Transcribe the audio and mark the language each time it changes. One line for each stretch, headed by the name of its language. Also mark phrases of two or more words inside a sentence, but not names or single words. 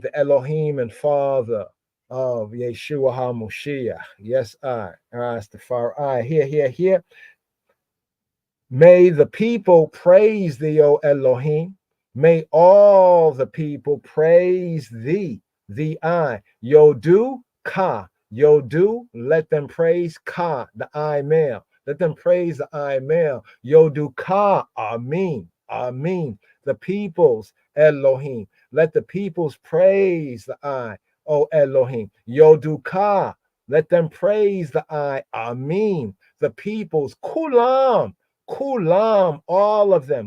English: The Elohim and Father of Yeshua HaMoshiach. Yes, I, Rastafari. Here. May the people praise thee, O Elohim. May all the people praise thee, the I.
Hebrew: Yodu Ka. Yodu,
English: let them praise Ka, the I male. Let them praise the I male.
Hebrew: יודוך,
English: Amin. The people's Elohim. Let the peoples praise the I, O Elohim.
Hebrew: Yodu Ka.
English: Let them praise the I, Amin. The peoples, Kulam, all of them.